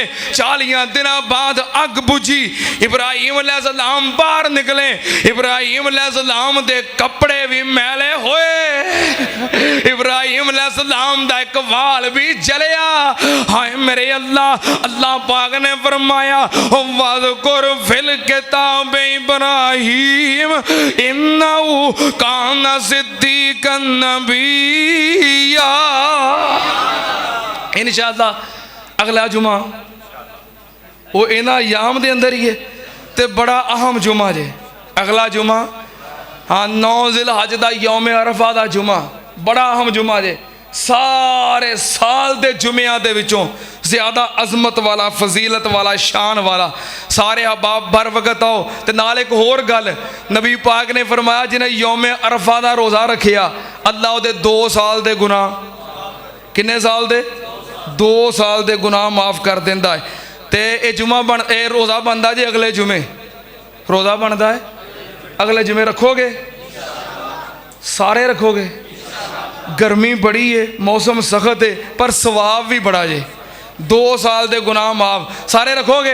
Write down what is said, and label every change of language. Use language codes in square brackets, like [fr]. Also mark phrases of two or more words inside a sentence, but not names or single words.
[pa] 40 دناں بعد اگ بجھی، ابراہیم علیہ السلام باہر نکلے. ابراہیم علیہ السلام دے کپڑے بھی میلے ہوئے، ابراہیم علیہ السلام دا اک وال بھی جلیا. ہائے میرے اللہ، اللہ پاک نے فرمایا [ar] واذكر في الكتاب إبراهيم إنه كان صديقا نبيا. [pa] ان شاء اللہ اگلا جمعہ وہ انہاں ایام دے اندر ہی ہے تے بڑا اہم جمعہ جے. اگلا جمعہ ہاں 9 ذوالحج دا یوم عرفہ دا جمعہ، بڑا اہم جمعہ جے. سارے سال دے جمعیاں دے وچوں زیادہ عظمت والا، فضیلت والا، شان والا. سارے احباب بر وقت آؤ. تو نال اک ہور گل نبی پاک نے فرمایا جنہاں یوم عرفہ دا روزہ رکھیا، اللہ اوہدے 2 سال دے گناہ، کنے سال دے? 2 سال دے گناہ معاف کر دیندا ہے. تو یہ جمعہ بن، یہ روزہ بنتا جی اگلے جمعے، روزہ بنتا ہے اگلے جمعے. رکھو گے؟ سارے رکھو گے? گرمی بڑی ہے، موسم سخت ہے، پر ثواب بھی بڑا جے. 2 سال دے گناہ معاف۔ سارے رکھو گے?